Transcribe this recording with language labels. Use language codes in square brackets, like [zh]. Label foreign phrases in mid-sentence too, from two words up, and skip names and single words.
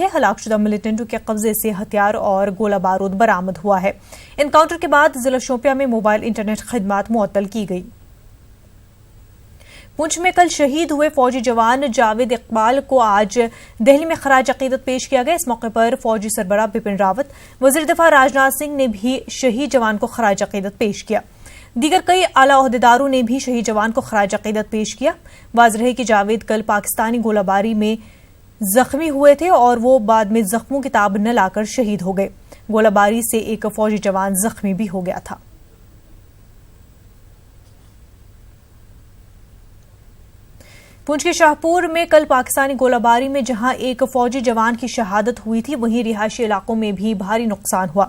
[ur] ہلاک شدہ ملیٹنٹوں کے قبضے سے ہتھیار اور گولہ بارود برآمد ہوا ہے۔ انکاؤنٹر کے بعد ضلع شوپیاں میں موبائل انٹرنیٹ خدمات معطل کی گئی۔ پنچ میں کل شہید ہوئے فوجی جوان جاوید اقبال کو آج دہلی میں خراج عقیدت پیش کیا گیا۔ اس موقع پر فوجی سربراہ بپن راوت، وزیر دفاع راجناتھ سنگھ نے بھی شہید جوان کو خراج عقیدت پیش کیا۔ دیگر کئی اعلیٰ عہدیداروں نے بھی شہید جوان کو خراج عقیدت پیش کیا۔ واضح ہے کہ جاوید کل پاکستانی گولہ باری میں زخمی ہوئے تھے اور وہ بعد میں زخموں کی تاب نہ لا کر شہید ہو گئے۔ گولہ باری سے ایک فوجی جوان زخمی بھی ہو گیا تھا۔ پنچ کے شاہپور میں کل پاکستانی گولہ باری میں جہاں ایک فوجی جوان کی شہادت ہوئی تھی، وہیں رہائشی علاقوں میں بھی بھاری نقصان ہوا۔